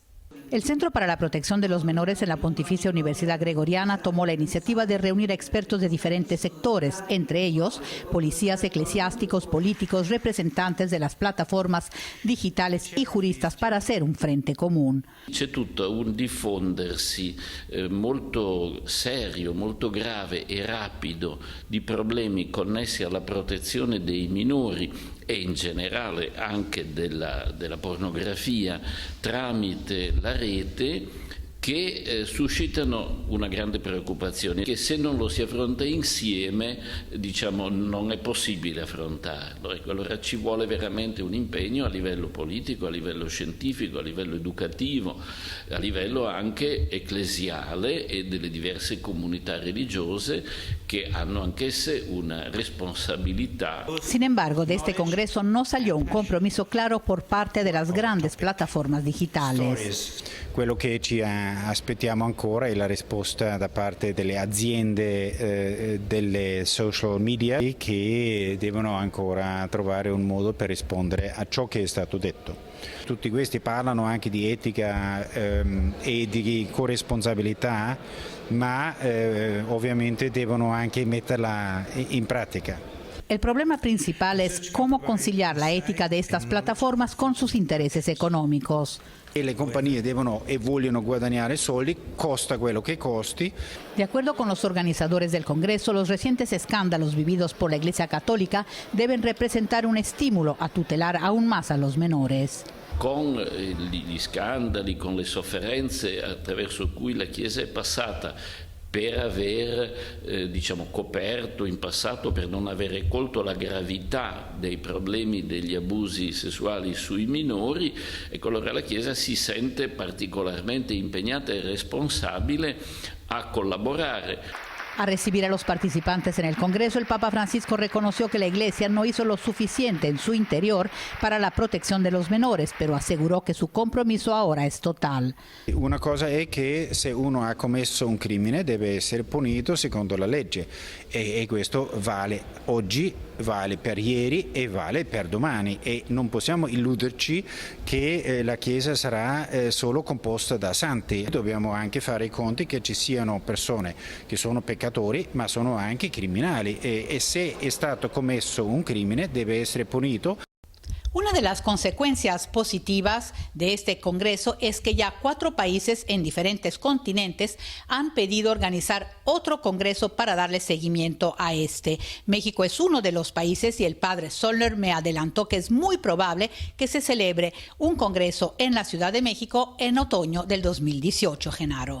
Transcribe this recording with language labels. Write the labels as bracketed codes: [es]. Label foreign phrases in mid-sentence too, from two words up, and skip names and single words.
[es] El Centro para la Protección de los Menores en la Pontificia Universidad Gregoriana tomó la iniciativa de reunir a expertos de diferentes sectores, entre ellos policías, eclesiásticos, políticos, representantes de las plataformas digitales y juristas para hacer un frente común. [it] C'è tutto un diffondersi molto serio, molto grave e rapido di problemi connessi alla protezione dei minori e in generale anche della pornografia tramite la rete, che suscitano una grande preoccupazione, che se non lo si affronta insieme, diciamo, non è possibile affrontarlo. Ecco, allora ci vuole veramente un impegno a livello politico, a livello scientifico, a livello educativo, a livello anche ecclesiale e delle diverse comunità religiose che hanno anch'esse una responsabilità. [es] Sin embargo, de este Congreso no salió un compromiso claro por parte de las grandes plataformas digitales. [it] Quello che ci aspettiamo ancora è la risposta da parte delle aziende delle [en] social media [it] che devono ancora trovare un modo per rispondere a ciò che è stato detto. Tutti questi parlano anche di etica e di corresponsabilità, ma ovviamente devono anche metterla in pratica. [es] El problema principal es cómo conciliar la ética de estas plataformas con sus intereses económicos. [it] E le compagnie devono e vogliono guadagnare soldi, costa quello che costi. [es] De acuerdo con los organizadores del Congreso, los recientes escándalos vividos por la Iglesia Católica deben representar un estímulo a tutelar aún más a los menores. [it] Con gli scandali, con le sofferenze attraverso cui la Chiesa è passata per aver diciamo, coperto in passato, per non avere colto la gravità dei problemi degli abusi sessuali sui minori, ecco, allora la Chiesa si sente particolarmente impegnata e responsabile a collaborare. [es] A recibir a los participantes en el Congreso, el Papa Francisco reconoció que la Iglesia no hizo lo suficiente en su interior para la protección de los menores, pero aseguró que su compromiso ahora es total. [it] Una cosa è che se uno ha commesso un crimine deve essere punito secondo la legge e questo vale oggi, vale per ieri e vale per domani e non possiamo illuderci che la Chiesa sarà solo composta da santi. Dobbiamo anche fare i conti che ci siano persone che sono peccatori ma sono anche criminali e se è stato commesso un crimine deve essere punito. [es] Una de las consecuencias positivas de este Congreso es que ya 4 países en diferentes continentes han pedido organizar otro Congreso para darle seguimiento a este. México es uno de los países y el padre Zollner me adelantó que es muy probable que se celebre un Congreso en la Ciudad de México en otoño del 2018, Genaro.